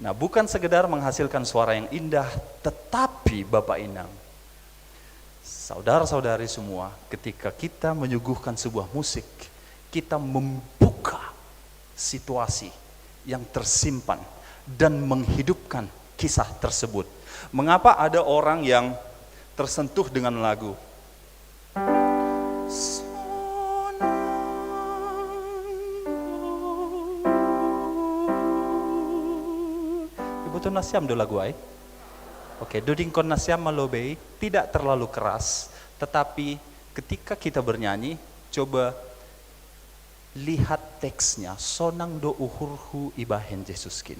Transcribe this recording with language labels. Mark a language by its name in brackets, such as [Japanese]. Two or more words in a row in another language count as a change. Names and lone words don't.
[Indonesian] Nah, bukan sekedar menghasilkan suara yang indah, tetapi Bapak Inang, saudara-saudari semua, ketika kita menyuguhkan sebuah musik, kita membuka situasi yang tersimpan dan menghidupkan kisah tersebut. Mengapa ada orang yang tersentuh dengan lagu? [Batak Simalungun] Ibu nasiam do lagu ay? [Indonesian] Oke, [Batak Simalungun] dudingkon nasiam malobei [Indonesian] tidak terlalu keras, tetapi ketika kita bernyanyi, coba lihat teksnya. [Batak Simalungun] Sonang do uhurhu ibahen Jesuskin.